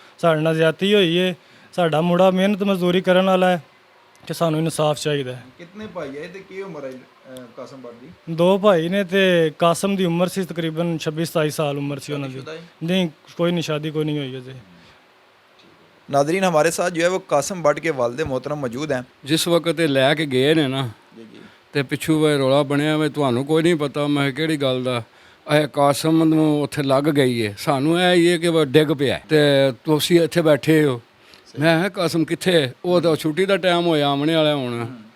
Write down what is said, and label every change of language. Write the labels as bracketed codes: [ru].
[pa] ਸਾਡੇ ਨਾਲ ਜ਼ਿਆਦਤੀ ਹੋਈ ਹੈ, ਸਾਡਾ ਮੁੰਡਾ ਮਿਹਨਤ ਮਜ਼ਦੂਰੀ ਕਰਨ ਵਾਲਾ ਹੈ ਕਿ ਸਾਨੂੰ ਇਨਸਾਫ ਚਾਹੀਦਾ ਹੈ। ਕਿੰਨੇ ਭਾਈ ਹੈ ਤੇ ਕੀ ਉਮਰ ਹੈ ਕਾਸਮ ਭੱਟ ਦੀ? 2 ਭਾਈ ਨੇ ਤੇ ਕਾਸਮ ਦੀ ਉਮਰ ਸੀ ਤਕਰੀਬਨ 26-27 ਸਾਲ ਉਮਰ ਸੀ ਉਹਨਾਂ ਦੀ। ਨਹੀਂ, ਕੋਈ ਨਹੀਂ, ਸ਼ਾਦੀ ਕੋਈ नहीं हुई अजय। [ur] नादरीन, हमारे साथ जो है वो कासम भट्ट के वालिद मोहतरम मौजूद हैं। [pa] ਜਿਸ ਵਕਤ ਇਹ ਲੈ ਕੇ ਗਏ ਨੇ ਨਾ ਤੇ ਪਿੱਛੋਂ ਵੇ ਰੌਲਾ ਬਣਿਆ ਵੇ ਤੁਹਾਨੂੰ ਕੋਈ ਨਹੀਂ ਪਤਾ। ਮੈਂ ਕਿਹੜੀ ਗੱਲ ਦਾ? ਇਹ ਕਾਸਮ ਨੂੰ ਉੱਥੇ ਲੱਗ ਗਈ ਹੈ, ਸਾਨੂੰ ਇਹ ਹੀ ਹੈ ਕਿ ਉਹ ਡਿੱਗ ਪਿਆ ਤੇ ਤੁਸੀਂ ਇੱਥੇ ਬੈਠੇ ਹੋ। ਮੈਂ ਕਿਹਾ ਕਾਸਮ ਕਿੱਥੇ? ਉਹ ਤਾਂ ਛੁੱਟੀ ਦਾ ਟਾਈਮ ਹੋਇਆ ਆਉਣੇ ਵਾਲਾ ਹੁਣ।